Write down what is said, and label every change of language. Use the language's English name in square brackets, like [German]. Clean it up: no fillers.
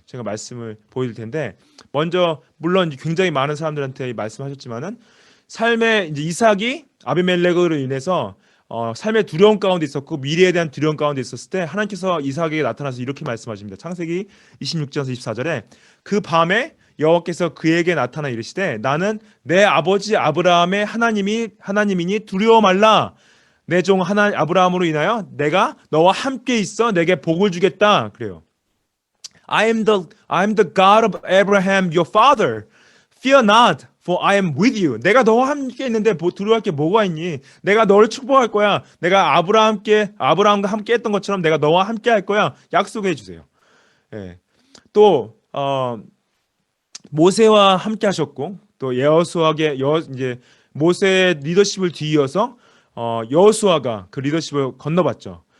[Korean] 제가 말씀을 보여드릴 텐데, 먼저 물론 굉장히 많은 사람들한테 말씀하셨지만은 삶의 이제 이삭이 아비멜렉으로 인해서 삶의 두려움 가운데 있었고 미래에 대한 두려움 가운데 있었을 때 하나님께서 이삭에게 나타나서 이렇게 말씀하십니다. 창세기 26장에서 24절에 그 밤에 여호와께서 그에게 나타나 이르시되 나는 내 아버지 아브라함의 하나님이니 두려워 말라. 내 종 아브라함으로 인하여 내가 너와 함께 있어 내게 복을 주겠다. 그래요. [English] I am the God of Abraham your father. Fear not, for I am with you. [Korean] 내가 너와 함께 있는데 두려워할 게 뭐가 있니? 내가 너를 축복할 거야. 내가 아브라함과 함께 했던 것처럼 내가 너와 함께 할 거야. 약속해 주세요. 예. 또 모세와 함께 하셨고 또 이제 모세의 리더십을 뒤이어서 여호수아가 그 리더십을 건너봤죠.